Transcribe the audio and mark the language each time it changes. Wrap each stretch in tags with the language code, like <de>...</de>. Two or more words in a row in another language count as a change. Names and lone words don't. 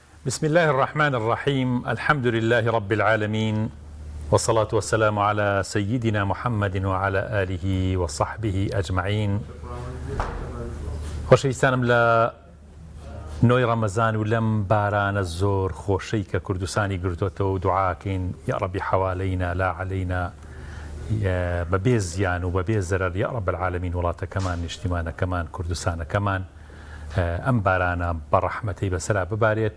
<ar>بسم الله الرحمن الرحيم. الحمد لله رب العالمين، والصلاة والسلام على سيدنا محمد وعلى آله وصحبه أجمعين.</ar> <ckb>خۆشەویستانم لە نۆی ڕەمەزان و لەم بارانە زۆر خۆشەی کە کوردستانی گرتوتەوە و دوعاکەین</ckb> <ar>یا ربی حوالەینا لا عەلەینا</ar> <ckb>بەبێ زیان و بەبێ زەرەر</ckb> <ar>یا رب العالمین</ar> <ckb>وڵاتەکەمان، نیشتیمانەکەمان، کوردستانەکەمان ئەم بارانە بە ڕەحمەتەی بەسەرا ببارێت.</ckb>